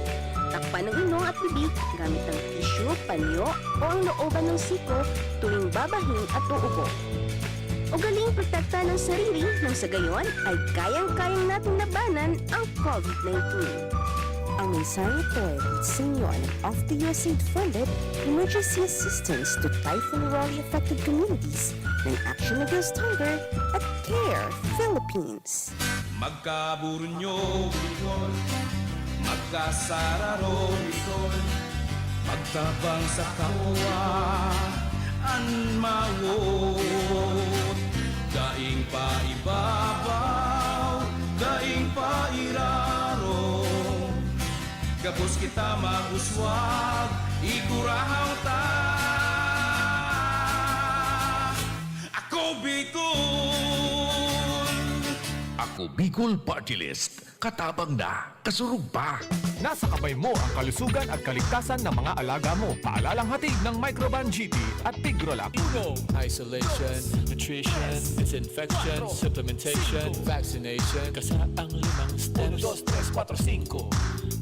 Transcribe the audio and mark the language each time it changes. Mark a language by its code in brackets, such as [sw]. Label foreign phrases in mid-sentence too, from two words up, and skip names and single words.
[tl] Takpan ng ilong at bibig gamit ang tissue, panyo o ang looban ng siko tuwing babahin at uubo. Ugaling protektahan ng sarili nang sa gayon ay kayang-kayang nating labanan ang COVID-19. Ang mensahe ito ay sa inyo ng [en] of the USAID-funded Emergency Assistance to Typhoon Raleigh-affected communities [tl] ng Action Against Hunger at CARE Philippines. [bik] Magkaburunyo, Bicol. Magkasararo, Bicol. Magtabang sa kawa, anmawot. Daing pa ibabaw, daing pa iraro. Gabos kita maguswag, ikurahaw ta. Ako Bicol! Ako Bicol Party List. Katabang na, kasurug pa. [tl] Nasa kamay mo ang kalusugan at kaligtasan ng mga alaga mo. Paalalang hatid ng Microban GT at Tigrolab. [en] Isolation, nutrition, disinfection, supplementation, vaccination. [bik] Kasaang 5 steps. 1, 2, 3, 4, 5.